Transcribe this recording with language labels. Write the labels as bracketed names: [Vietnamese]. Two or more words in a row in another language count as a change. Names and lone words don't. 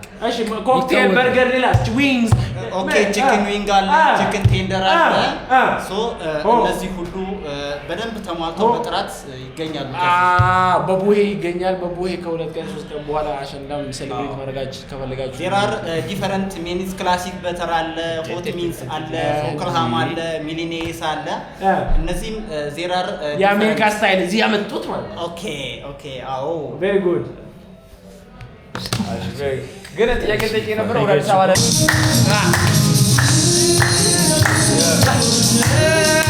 [Amharic] እሺ [English] cocktail burger [Amharic] ሌላ ዊንግስ [English] okay chicken wing [Amharic] አለ [English] chicken tender [Amharic] አለ ሶ እነዚህ ሁሉ በደንብ ተሟልተው በጥራት ይገኛሉ በቡሄ ይገኛል በቡሄ ከሁለት ቀን 3 ቀን በኋላ አሸንዳም ሴሌብሬት ማድረጋችሁ ከፈለጋችሁ [English] there are different menus classic butter አለ hot meals አለ [Amharic] ፎክርሃም አለ ሚሊኔስ አለ እነዚህም [English] there are [Amharic] የአሜሪካ ስታይል እዚህ ያመጡት ማለት ኦኬ አዎ [English] very good [Amharic] ግን ጥያቄ ጠይቄ ነበር ወደ አዲስ አበባ